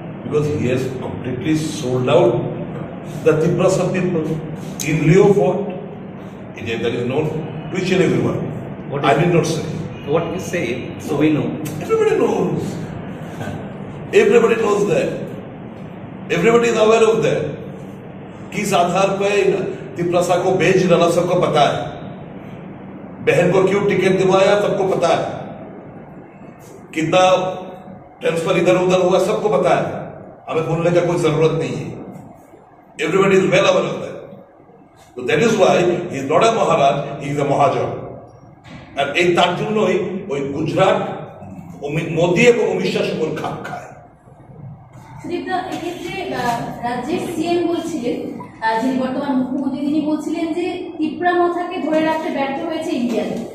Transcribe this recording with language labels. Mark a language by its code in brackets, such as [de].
[en] Because he has completely sold out the Tiprasa people. In lieu of what? That is known to each and everyone. I did not say. What you say, so we know. Everybody knows. Everybody knows that. Everybody is aware of that. [hi] किस आधार पे तिप्रसा को बेच डाला सबको पता है। बहन को क्यों टिकट दिलवाया सबको पता है। कितना ट्रांसफर इधर उधर हुआ सबको पता है। हमें बोलने का कोई जरूरत नहीं है। [en] Everybody is well aware of that. So that is why he is not a Maharaj, he is a Mahajan. [bn] And এই তার জন্যই ওই গুজরাট মোদি এবং অমিত শাহ সুমন খাপ খায়। এক্ষেত্রে রাজ্যের সিএম বলছিলেন, যিনি বর্তমান মুখ্যমন্ত্রী, তিনি বলছিলেন যে তিপ্রা মাথাকে ধরে রাখতে ব্যর্থ হয়েছে ইন্ডিয়া।